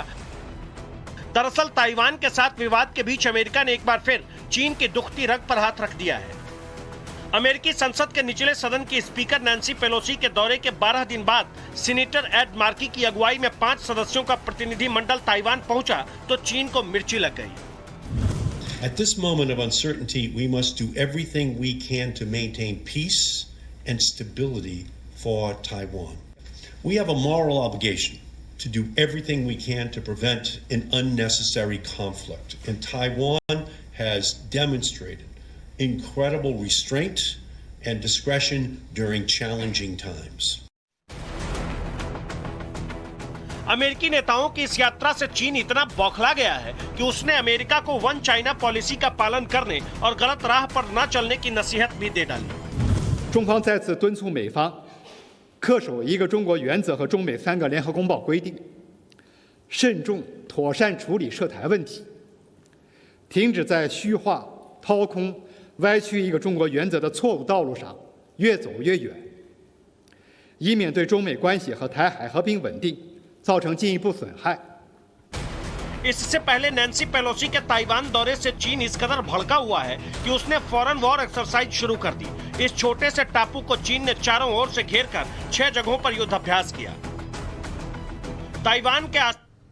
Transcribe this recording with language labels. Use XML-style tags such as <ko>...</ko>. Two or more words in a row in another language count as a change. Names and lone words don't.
<hi>दरअसल ताइवान के साथ विवाद के बीच अमेरिका ने एक बार फिर चीन की दुखती रग पर हाथ रख दिया है। अमेरिकी संसद के निचले सदन की स्पीकर नैन्सी पेलोसी के दौरे के 12 दिन बाद सीनेटर एड मार्की की अगुवाई में 5 सदस्यों का प्रतिनिधिमंडल ताइवान पहुंचा तो चीन को मिर्ची लग गई।</hi> <en>At this moment of uncertainty, we must do everything we can to maintain peace and stability for Taiwan. We have a moral obligation to do everything we can to prevent an unnecessary conflict, and Taiwan has demonstrated incredible restraint and discretion during challenging times.</en> <hi>अमेरिकी नेताओं की इस यात्रा से चीन इतना बौखला गया है कि उसने अमेरिका को</hi> <en>One China policy</en> <hi>का पालन करने और गलत राह पर न चलने की नसीहत भी दे डाली।</hi> <zh>中方再次敦促美方恪守一个中国原则和中美3个联合公报规定，慎重妥善处理涉台问题，停止在虚化、掏空、歪曲一个中国原则的错误道路上越走越远，以免对中美关系和台海和平稳定造成进一步损害。</zh> <hi>इससे पहले नैन्सी पेलोसी के ताइवान दौरे से चीन इस कदर भड़का हुआ है कि उसने फौरन</hi> <en>war exercise</en> <hi>शुरू कर दी। इस छोटे से टापू को चीन ने चारों ओर से घेरकर 6 जगहों पर युद्धाभ्यास किया। ताइवान के</hi>